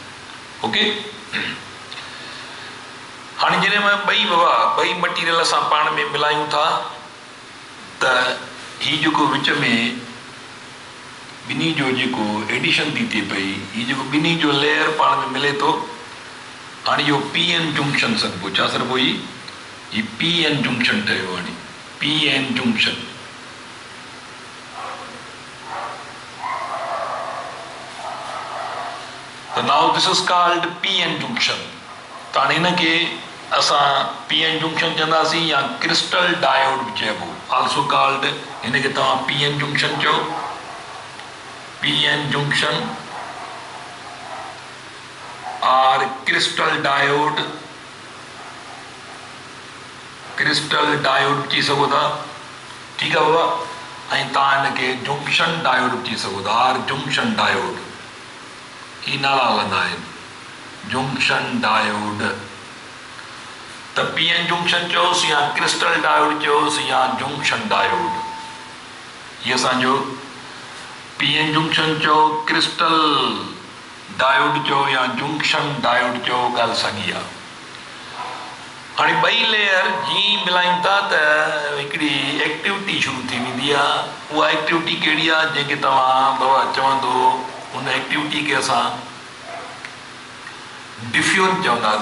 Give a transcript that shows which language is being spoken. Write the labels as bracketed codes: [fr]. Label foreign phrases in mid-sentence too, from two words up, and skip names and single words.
[sd] ओके, हाणे जॾहिं मां ॿई मटीरियल असां पाण में मिलायूं था त हीउ जेको विच में ॿिन्ही जो जेको एडिशन थी थिए पई, हीउ जेको ॿिन्ही जो लेयर पाण में मिले थो, हाणे इहो [en] PN junction [sd] सॾिबो. छा सॾिबो? हीउ [en] PN junction [sd] ठहियो. हाणे [en] PN junction [sd] त [en] now this is called PN junction. [sd] त हाणे हिनखे असां [en] PN junction [sd] चवंदासीं या [en] crystal diode [sd] बि चइबो, [en] also called. [sd] हिनखे तव्हां [en] PN junction [sd] चओ, [en] PN junction or crystal diode [sd] चई सघो था, ठीकु आहे बाबा. ऐं तव्हां हिनखे [en] junction diode [sd] चई सघो था, [en] or junction diode. [sd] ही नाला हलंदा आहिनि, [en] junction diode. [sd] त [en] PN junction [sd] चयोसि या [en] crystal diode [sd] चयोसि या [en] junction diode. [sd] हीअ असांजो [en] PN junction [sd] चओ, [en] crystal diode [sd] चओ या [en] junction diode [sd] चओ, ॻाल्हि साॻी आहे. हाणे ॿई लेयर जीअं मिलायूं था त हिकिड़ी एक्टिविटी शुरू थी वेंदी आहे. उहा एक्टिविटी कहिड़ी आहे जंहिंखे तव्हां बाबा चवंदो, उन एक्टिविटी खे असां डिफ्यूजन चवंदासीं.